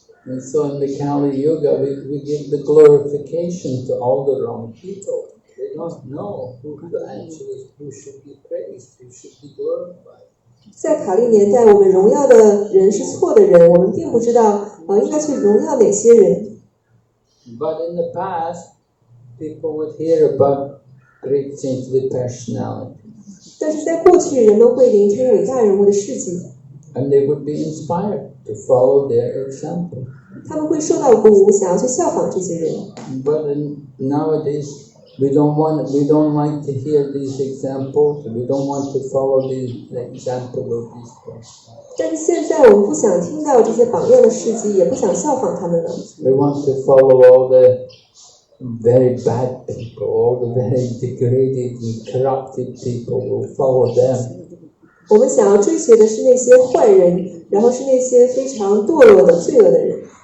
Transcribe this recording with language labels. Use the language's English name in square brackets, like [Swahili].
[English] And so in the Kali Yuga, we give the glorification to all the wrong people. They don't know who should be praised, who should be glorified. [Chinese] 在卡利年代，我们荣耀的人是错的人，我们并不知道应该去荣耀哪些人。 [English] But in the past, people would hear about great saintly personalities. [Chinese] 但是在过去，人们会聆听伟大人物的事迹， [English] And they would be inspired to follow their example. [Chinese] 他们会受到鼓舞，想要去效仿这些人。 [English] But nowadays, we don't like to hear these examples. We don't want to follow the example of these persons. [Chinese] 但是现在我们不想听到这些榜样的事迹，也不想效仿他们了。 [English] We want to follow all the very bad people, all the very degraded and corrupted people. We'll follow them. [Chinese] 我们想要追随的是那些坏人，然后是那些非常堕落的、罪恶的人。